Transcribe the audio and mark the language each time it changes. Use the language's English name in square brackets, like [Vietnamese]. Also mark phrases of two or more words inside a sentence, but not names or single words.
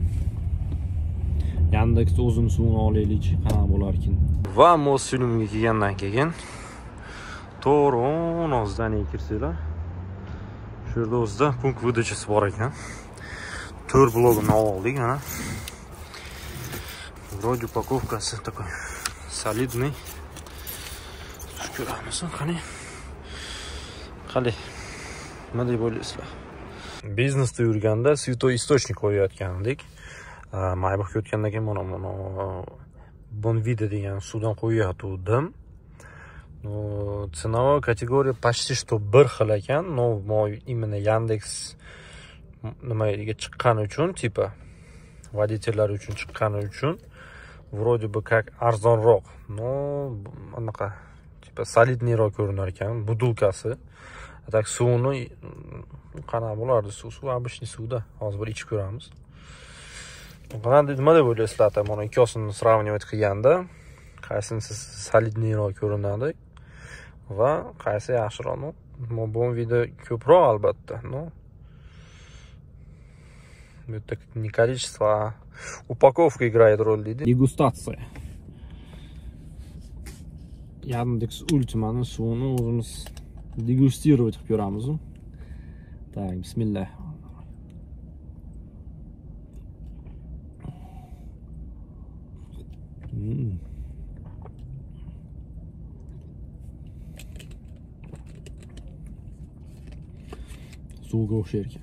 [Uzbek] Yandex o'zini suvini olaylik, qanaqa bo'lar ekan. Va Mosfilmga kelgandan keyin to'g'ri ozdan kirsanglar, shu yerda o'zida punkt выдачасы bor ekan. 4 blogini oldik, mana. [Russian] Вроде упаковкасы такой солидный. [Uzbek] Ko'ramiz, qani. Qani. Nima deb o'ylaysizlar? Biznesda yurganda [Russian] святой источник [Uzbek] qo'yayotgandik. Maybach o'tgandan keyin mana Bonvida degan suvdan qo'yayotgandim. [Russian] Ценовая категория почти что [Uzbek] bir xil ekan, [Russian] но именно [Uzbek] Yandex nimaga chiqqani uchun, tipa водительlar uchun chiqqani uchun [Russian] вроде бы как [Uzbek] arzonroq. Но anaqa tipa solidneyroq ko'rinar ekan budulkasi. Tak suvni qanaqa bo'lardi? Suv обычный suvda. Hozir bir ichib ko'ramiz. Qanday nima deb o'ylaysizlar? Mana ikkosini сравнивать qilganda qaysinisi solidneyroq ko'rinadi va qaysi yaxshiroq? Bu video ko'proq albatta, no. [Russian] Bu yerda не количество, а упаковка играет роль, [Uzbek] deydi. Degustatsiya. Yandex Ultima'ning suvini o'zimiz degustirovat qilib ko'ramiz. Так, bismillah. Suvga o'xshar ekan.